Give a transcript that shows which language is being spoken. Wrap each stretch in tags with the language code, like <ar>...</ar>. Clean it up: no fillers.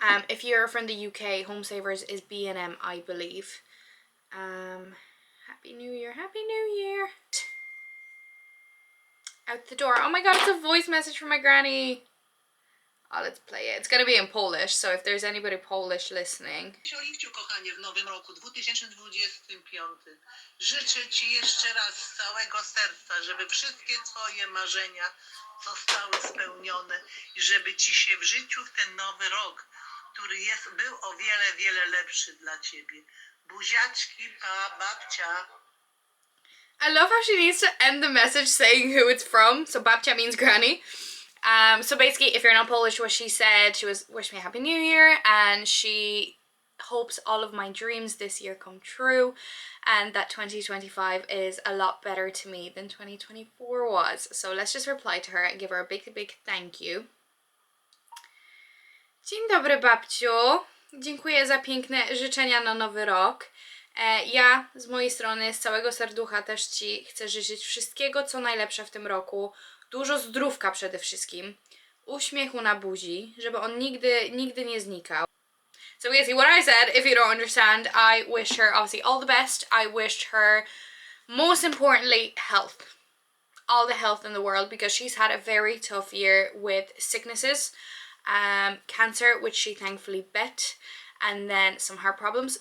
<en>If you're from the UK, Home Savers is B&M, I believe. Happy New Year, Happy New Year. Out the door. Oh my god, it's a voice message from my granny. Oh, let's play it. It's going to be in Polish, so if there's anybody Polish listening.</en> <pl>Oliwciu, kochanie, w nowym roku 2025 życzę Ci jeszcze raz z całego serca, żeby wszystkie Twoje marzenia zostały spełnione i żeby Ci się w życiu w ten nowy rok, który był o wiele, wiele lepszy dla Ciebie. Buziaczki, pa, babcia.</pl> <en>I love how she needs to end the message saying who it's from. So babcia means granny. So basically, if you're not Polish, what she said, she was wish me a Happy New Year, and she hopes all of my dreams this year come true, and that 2025 is a lot better to me than 2024 was. So let's just reply to her and give her a big, big thank you.</en> <pl>Dzień dobry, babciu. Dziękuję za piękne życzenia na nowy rok. Ja z mojej strony, z całego serducha też Ci chcę życzyć wszystkiego, co najlepsze w tym roku. Dużo zdrówka przede wszystkim. Uśmiechu na buzi, żeby on nigdy nie znikał.</pl> <en>So basically what I said, if you don't understand, I wish her obviously all the best. I wished her, most importantly, health. All the health in the world, because she's had a very tough year with sicknesses. Cancer, which she thankfully bet, and then some heart problems.</en>